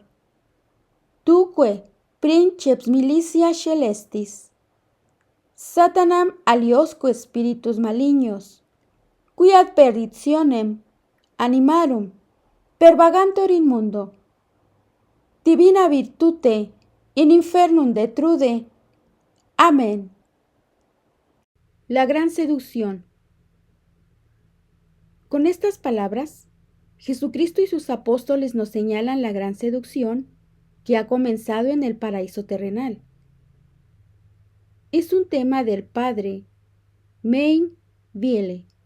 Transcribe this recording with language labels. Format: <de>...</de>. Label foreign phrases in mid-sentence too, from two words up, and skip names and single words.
<la>Tuque, princeps militia celestis, Satanam aliosque spiritus malignos, qui ad perditionem animarum pervagantur in mundo, divina virtute in infernum detrude.</la> <es>Amén. La gran seducción. Con estas palabras, Jesucristo y sus apóstoles nos señalan la gran seducción que ha comenzado en el paraíso terrenal. Es un tema del padre Mein Viele.</es>